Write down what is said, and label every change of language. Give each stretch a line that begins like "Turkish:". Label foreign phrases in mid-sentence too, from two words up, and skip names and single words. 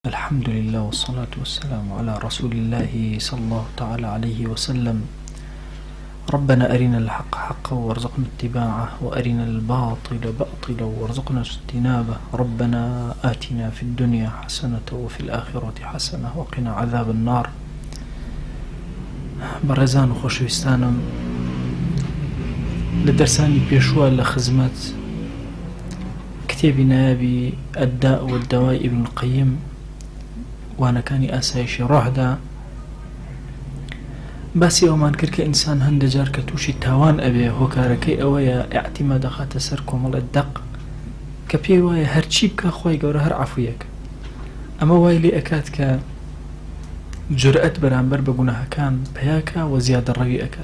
Arabic: الحمد لله والصلاة والسلام على رسول الله صلى الله تعالى عليه وسلم. ربنا أرنا الحق حقا وارزقنا اتباعه وأرنا الباطل باطلا وارزقنا اجتنابه. ربنا آتنا في الدنيا حسنة وفي الآخرة حسنة وقنا عذاب النار.
Central Kurdish: بەڕێزان و خۆشەویستانم، لە دەرسانی پێشووە لە خزمەت کتێبی نایابی الداء والدواء ابن القيم وانەکانی ئاسایشی ڕۆحدا باسی ئەومان کرد کە ئینسان هەندە جار کە تووشی تاوان ئەبێ هۆکارەکەی ئەوەیە ئیعتیماد دەخاتە سەر کۆمەڵە دەق کە پێی وایە هەرچی بکە خۆی گەورە هەر عەفویەکە. ئەمە وای لێ ئەکات کە جورئەت بەرامبەر بە گوناهەکان پەیاکە و زیادە ڕەوی ئەکا.